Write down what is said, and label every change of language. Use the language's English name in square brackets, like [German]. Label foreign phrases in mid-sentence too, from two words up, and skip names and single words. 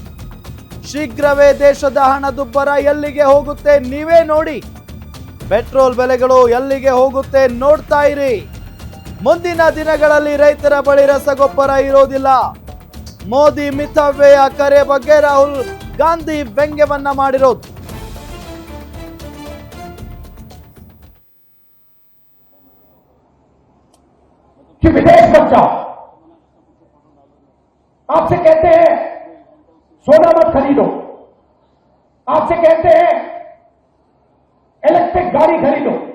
[Kannada] ಶೀಘ್ರವೇ ದೇಶದ ಹಣದುಬ್ಬರ ಎಲ್ಲಿಗೆ ಹೋಗುತ್ತೆ ನೀವೇ ನೋಡಿ, ಪೆಟ್ರೋಲ್ ಬೆಲೆಗಳು ಎಲ್ಲಿಗೆ ಹೋಗುತ್ತೆ ನೋಡ್ತಾ ಇರಿ. ಮುಂದಿನ ದಿನಗಳಲ್ಲಿ ರೈತರ ಬಳಿ ರಸಗೊಬ್ಬರ ಇರೋದಿಲ್ಲ. ಮೋದಿ ಮಿತವ್ಯಯ ಕರೆ ಬಗ್ಗೆ ರಾಹುಲ್ ಗಾಂಧಿ ವ್ಯಂಗ್ಯವನ್ನ ಮಾಡಿರೋದು. [Hindi] कि विदेश मत जाओ, आपसे कहते हैं सोना मत खरीदो, आपसे कहते हैं इलेक्ट्रिक गाड़ी खरीदो,